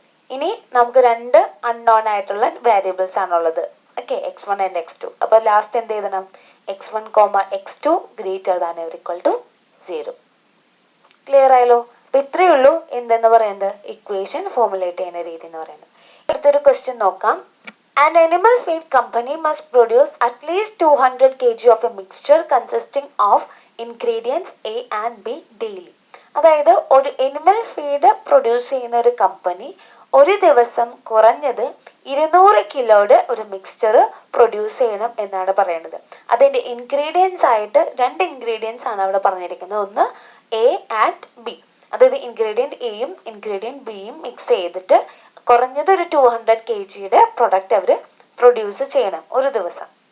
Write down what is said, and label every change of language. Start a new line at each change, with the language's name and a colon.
Malayalam: ഇനി നമുക്ക് രണ്ട് അൺനോൺ ആയിട്ടുള്ള വേരിയബിൾസ് ആണുള്ളത്. Okay, x1 and x2. അപ്പോൾ ലാസ്റ്റ് എന്ത് എഴുതണം? x1, x2 greater than or equal to 0. Clear ആയല്ലോ? അപ്പോൾ ഇത്രയേ ഉള്ളൂ എന്തെന്ന് പറയുന്നത് ഇക്വേഷൻ ഫോർമുലേറ്റ് ചെയ്യുന്ന രീതി എന്ന് പറയുന്നത്. അടുത്തൊരു ക്വസ്റ്റ്യൻ നോക്കാം.
English: An animal feed company must produce at least 200 kg of a mixture consisting of ingredients A and B daily.
Malayalam: അതായത് ഒരു എനിമൽ ഫീഡ് പ്രൊഡ്യൂസ് ചെയ്യുന്ന ഒരു കമ്പനി ഒരു ദിവസം കുറഞ്ഞത് 200 കിലോയുടെ ഒരു മിക്സ്ചർ പ്രൊഡ്യൂസ് ചെയ്യണം എന്നാണ് പറയുന്നത്. അതിൻ്റെ ഇൻഗ്രീഡിയൻസ് ആയിട്ട് 2 ഇൻഗ്രീഡിയൻസ് ആണ് അവിടെ പറഞ്ഞിരിക്കുന്നത്. ഒന്ന് എ ആൻഡ് ബി, അതായത് ഇൻഗ്രീഡിയൻറ്റ് എയും ഇൻഗ്രീഡിയൻറ്റ് ബിയും മിക്സ് ചെയ്തിട്ട് കുറഞ്ഞത് ഒരു 200 kgയുടെ പ്രൊഡക്റ്റ് അവർ പ്രൊഡ്യൂസ് ചെയ്യണം ഒരു ദിവസം.